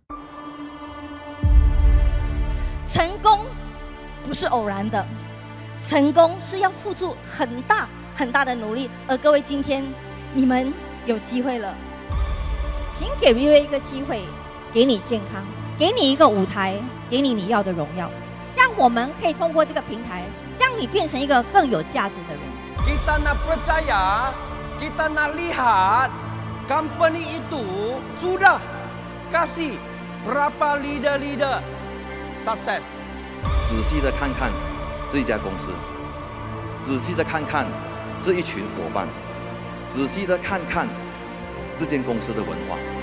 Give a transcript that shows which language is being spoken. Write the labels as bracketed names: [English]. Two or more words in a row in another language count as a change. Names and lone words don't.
[Chinese] 成功不是偶然的，成功是要付出很大很大的努力，而各位今天你们有机会了，请给 VV 一个机会，给你健康，给你一个舞台，给你要的荣耀，让我们可以通过这个平台，让你变成一个更有价值的人。 [Malay] Kita nak percaya, kita nak lihat company itu sudah kasih berapa leader-leader sukses。 [Chinese] 仔细的看看这家公司，仔细的看看这一群伙伴，仔细的看看这间公司的文化。